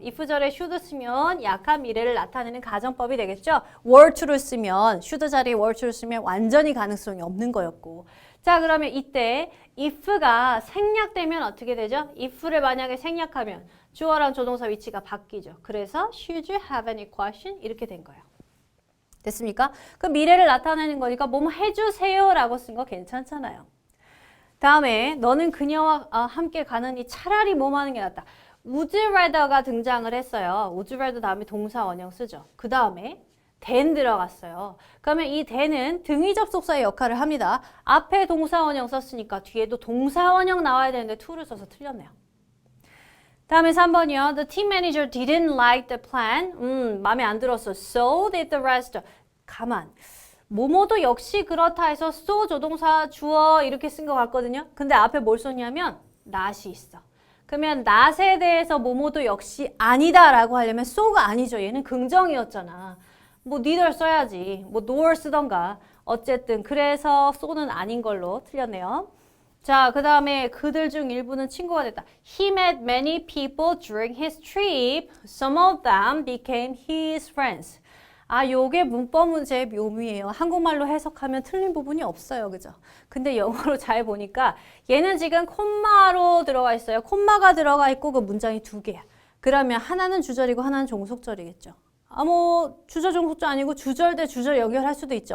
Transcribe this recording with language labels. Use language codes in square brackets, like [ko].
[ko] if절에 should 쓰면 약한 미래를 나타내는 가정법이 되겠죠. were to를 쓰면 should 자리에 were to를 쓰면 완전히 가능성이 없는 거였고. 자, 그러면 이때 if가 생략되면 어떻게 되죠? if를 만약에 생략하면 주어랑 조동사 위치가 바뀌죠. [en] 그래서 should you have any question? [ko] 이렇게 된 거예요. 됐습니까? 그 미래를 나타내는 거니까 뭐뭐 해주세요 라고 쓴 거 괜찮잖아요. 다음에 너는 그녀와 함께 가느니 차라리 뭐뭐 하는 게 낫다. would rather가 등장을 했어요. would rather 다음에 동사 원형 쓰죠. 그 다음에 than 들어갔어요. 그러면 이 than은 등위 접속사의 역할을 합니다. 앞에 동사 원형 썼으니까 뒤에도 동사 원형 나와야 되는데 to를 써서 틀렸네요. 다음에 3번이요. [en] The team manager didn't like the plan. [ko] 마음에 안 들었어. [en] So did the rest. [ko] 가만. 뭐뭐도 역시 그렇다 해서 so 조동사 주어 이렇게 쓴 것 같거든요. 근데 앞에 뭘 썼냐면 not이 있어. 그러면 not에 대해서 뭐뭐도 역시 아니다 라고 하려면 so가 아니죠. 얘는 긍정이었잖아. 뭐 neither 써야지. 뭐 nor 쓰던가. 어쨌든 그래서 so는 아닌 걸로 틀렸네요. 자, 그 다음에 그들 중 일부는 친구가 됐다. [en] He met many people during his trip. Some of them became his friends. [ko] 요게 문법 문제의 묘미예요. 한국말로 해석하면 틀린 부분이 없어요. 그죠? 근데 영어로 잘 보니까 얘는 지금 콤마로 들어가 있어요. 콤마가 들어가 있고 그 문장이 두 개야. 그러면 하나는 주절이고 하나는 종속절이겠죠. 뭐 주절 종속절 아니고 주절 대 주절 연결할 수도 있죠.